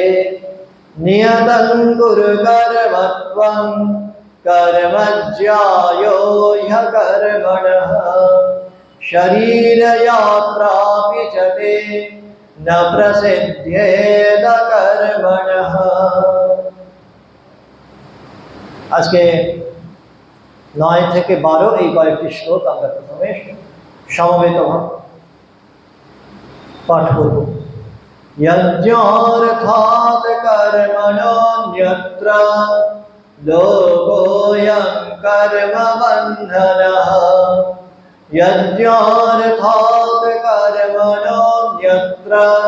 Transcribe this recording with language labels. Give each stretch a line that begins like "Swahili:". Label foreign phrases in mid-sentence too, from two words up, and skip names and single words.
Sanskrit: नियतं कुरु कर्म त्वं कर्म ज्यायो ह्यकर्मणः शरीरयात्रापि च ते न प्रसिद्ध्येद कर्मणः।
Bangla: আজকে 9 থেকে 12 এই কয়েকটি শ্লোক আমরা প্রথমে সমবেতভাবে পাঠ করব।
Sanskrit: यज्ञार्थात् कर्मणोऽन्यत्र लोकोऽयं कर्मबन्धनः यज्ञार्थात् कर्मणोऽन्यत्र